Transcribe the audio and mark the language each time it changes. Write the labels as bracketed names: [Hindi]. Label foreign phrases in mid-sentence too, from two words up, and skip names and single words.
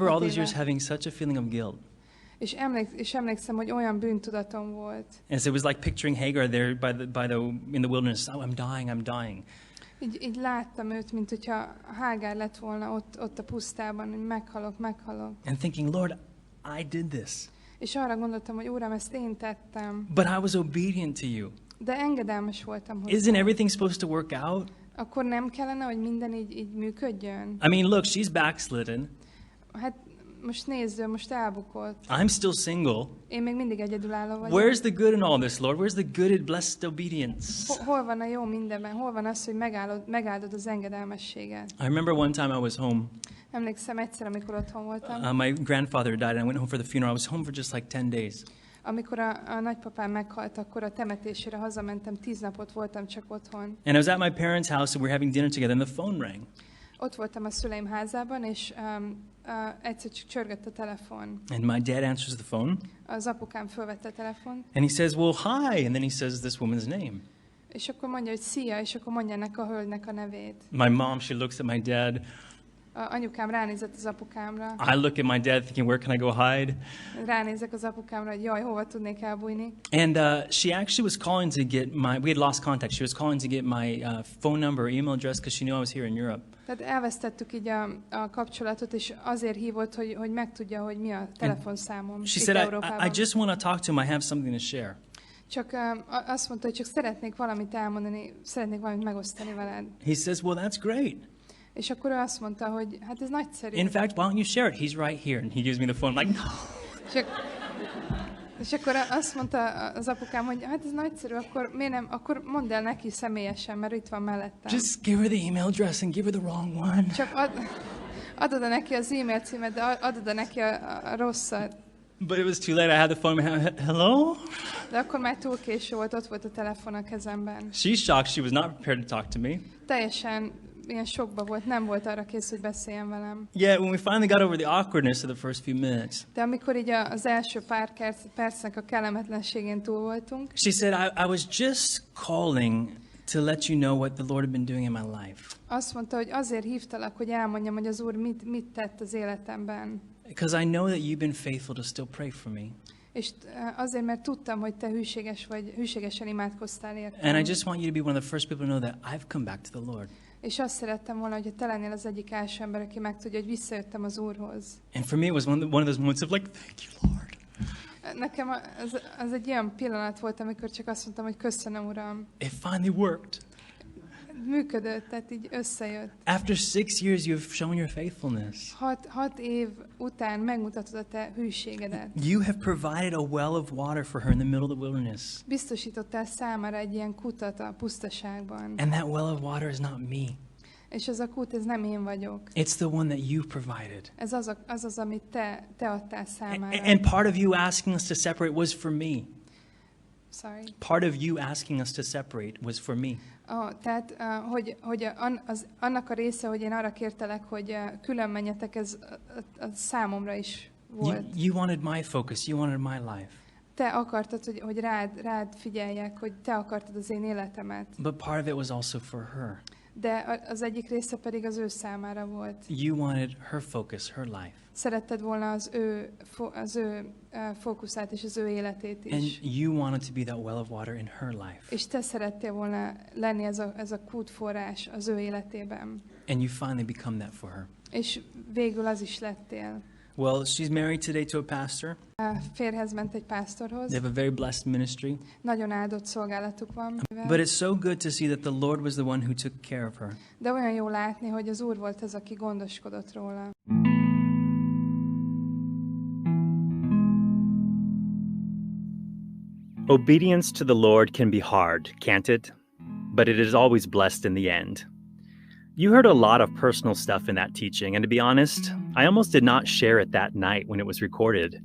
[Hungarian] éve. [English] years having such a feeling of guilt. [Hungarian] És emlékszem, hogy olyan bűntudatom volt. [English] And so it was like picturing Hagar there in the wilderness. Oh, I'm dying. [Hungarian] Így láttam őt, mint hogyha Hágár lett volna ott a pusztában, hogy meghalok. [English] And thinking, Lord, I did this. [Hungarian] És arra gondoltam, hogy Uram, ezt én tettem. [English] But I was obedient to you. [Hungarian] De engedelmes voltam hozzá. [English] Isn't everything supposed to work out? [Hungarian] Akkor nem kellene, hogy minden így működjön? [English] I mean, look, she's backslidden. [Hungarian] Hát most nézd, most elbukott. [English] I'm still single. [Hungarian] Én még mindig egyedülálló vagyok. [English] Where's the good in all this, Lord? Where's the good in blessed obedience? [Hungarian] Hol van a jó mindenben? Hol van az, hogy megáldod az engedelmességet? [English] I remember one time I was home. [Hungarian] Emlékszem egyszer, amikor otthon voltam. [English] My grandfather died and I went home for the funeral. I was home for just like 10 days. [Hungarian] Amikor a nagypapám meghalt, akkor a temetésére hazamentem, 10 napot voltam csak otthon. [English] And I was at my parents' house and we were having dinner together and the phone rang. [Hungarian] Ott voltam a szüleim házában, és egyszer csak csörgött a telefon. [English] And my dad answers the phone. [Hungarian] Az apukám fölvette a telefon. [English] And he says, well, hi. And then he says this woman's name. [Hungarian] És akkor mondja, hogy szia, és akkor mondja ennek a hölgynek a nevét. [English] My mom, she looks at my dad. [Hungarian] Anyukám ránézett az apukámra. [English] I look at my dad thinking, where can I go hide? [Hungarian] Ránézek az apukámra, hogy jaj, hova tudnék elbújni. [English] And she actually was calling to get we had lost contact. She was calling to get my phone number or email address because she knew I was here in Europe. [Hungarian] Tehát elvesztettük így a kapcsolatot, és azért hívott, hogy megtudja, hogy mi a telefonszámom [English] She [Hungarian] itt [English] said, [Hungarian] Európában. [English] I just want to talk to him. I have something to share. [Hungarian] Csak azt mondta, hogy csak szeretnék valamit elmondani, szeretnék valamit megosztani veled. [English] He says, well, that's great. [Hungarian] És akkor ő azt mondta, hogy hát ez nagyszerű. [English] In fact, why don't you share it? He's right here. And he gives me the phone. I'm like, no. [Hungarian] És akkor azt mondta az apukám, hogy hát ez nagyszerű, akkor miért nem, akkor mondd el neki személyesen, mert itt van mellettem. [English] Just give her the email address and give her the wrong one. [Hungarian] Csak adod neki az e-mail címet, de adod neki a rosszat. [English] But it was too late. I had the phone. Hello? [Hungarian] De akkor már túl késő volt, ott volt a telefon a kezemben. [English] She's shocked. She was not prepared to talk to me. [Hungarian] Teljesen ilyen sokba volt, nem volt arra kész, hogy beszéljen velem. [English] Yeah, when we finally got over the awkwardness of the first few minutes. [Hungarian] De amikor így az első pár percnek a kellemetlenségén túl voltunk, [English] She said, I was just calling to let you know what the Lord had been doing in my life. [Hungarian] azt mondta, hogy azért hívtalak, hogy elmondjam, hogy az Úr mit tett az életemben. [English] Because I know that you've been faithful to still pray for me. [Hungarian] És azért, mert tudtam, hogy te hűségesen imádkoztál értem. [English] And I just want you to be one of the first people to know that I've come back to the Lord. [Hungarian] És azt szerettem volna, hogy te lennél az egyik első ember, aki megtudja, hogy visszajöttem az Úrhoz. [English] And for me it was one of those moments of like, thank you, Lord. [Hungarian] Nekem az egy olyan pillanat volt, amikor csak azt mondtam, hogy köszönöm, Uram. [English] It finally worked. [Hungarian] Működött, tehát így összejött. [English] After 6 years, you've shown your faithfulness. [Hungarian] 6 év után megmutatod a te hűségedet. [English] You have provided a well of water for her in the middle of the wilderness. [Hungarian] Biztosítottál számára egy ilyen kutat a pusztaságban. [English] And that well of water is not me. [Hungarian] És ez a kút, ez nem én vagyok. [English] It's the one that you provided. [Hungarian] Ez az, amit te adtál számára. [English] And part of you asking us to separate was for me. Sorry. Part of you asking us to separate was for me. [Hungarian] Tehát, hogy annak a része, hogy én arra kértelek, hogy külön menjetek, ez a számomra is volt. [English] You wanted my focus. You wanted my life. [Hungarian] Te akartad, hogy rád figyeljek, hogy te akartad az én életemet. [English] But part of it was also for her. [Hungarian] De az egyik része pedig az ő számára volt. [English] You wanted her focus, her life. [Hungarian] Szeretted volna az ő fókuszát és az ő életét is. [English] And you wanted to be that well of water in her life. [Hungarian] És te szerettél volna lenni ez a kútforrás az ő életében. [English] And you finally become that for her. [Hungarian] És végül az is lettél. [English] Well, she's married today to a pastor. [Hungarian] Férjhez ment egy pásztorhoz. [English] They have a very blessed ministry. [Hungarian] Nagyon áldott szolgálatuk van. [English] But it's so good to see that the Lord was the one who took care of her. [Hungarian] De olyan jó látni, hogy az Úr volt az, aki gondoskodott róla. [English] Obedience to the Lord can be hard, can't it? But it is always blessed in the end. You heard a lot of personal stuff in that teaching, and to be honest, I almost did not share it that night when it was recorded.